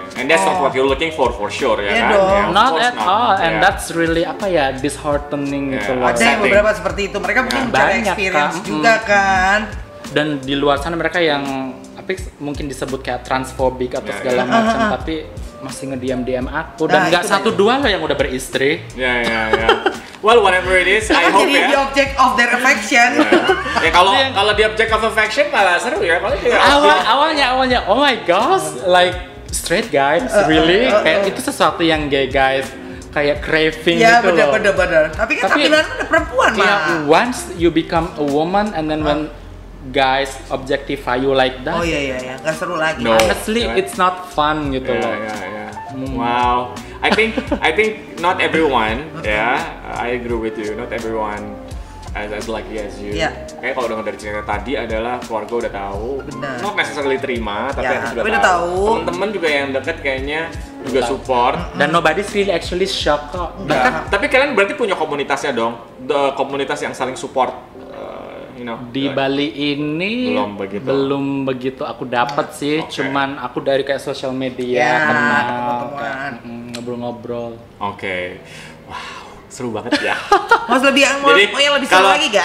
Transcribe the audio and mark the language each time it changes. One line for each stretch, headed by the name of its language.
English: And that's not what you're looking for sure
Indonesian: ya kan?
English: Yeah, not at all, and that's really
Indonesian: apa ya,
English: disheartening
Indonesian: gitu loh. Ada yang beberapa seperti itu, mereka mungkin mencari experience juga kan. Dan di luar sana mereka yang apa mungkin disebut kayak transfobik atau segala macam, tapi masih nge-DM aku, dan nggak satu dua lah yang udah beristri.
English: Well, whatever it is, I hope
Indonesian: jadi
English: the object of their affection.
Indonesian: Ya kalau di
English: object of affection
Indonesian: malah seru ya. Awalnya
English: oh my gosh, like straight guys, really?
Indonesian: Kayak itu sesuatu yang
English: gay guys
Indonesian: kayak
English: craving
Indonesian: gitu loh. Ya bener. Tapi kan tampilan ada perempuan mah.
English: Once you become a woman and then when guys objectify you like that.
Indonesian: Oh iya, nggak seru lagi.
English: No. Honestly, it's not fun
Indonesian: gitu loh.
English: Wow, I think not everyone, I agree with you. Not everyone as lucky as you.
Indonesian: Kayak kalau dengar dari cerita tadi adalah keluarga udah tahu,
English: not necessarily
Indonesian: terima, tapi udah tahu. Temen-temen juga yang deket kayaknya juga support. Dan
English: nobody's really actually shocked
Indonesian: kok. Tapi kalian berarti punya komunitasnya dong, komunitas yang saling support. Di Bali ini belum begitu aku dapat sih, cuman aku dari kayak sosial media kenal, ngobrol-ngobrol. Wow, seru banget ya. Mas lebih yang lebih seru lagi gak?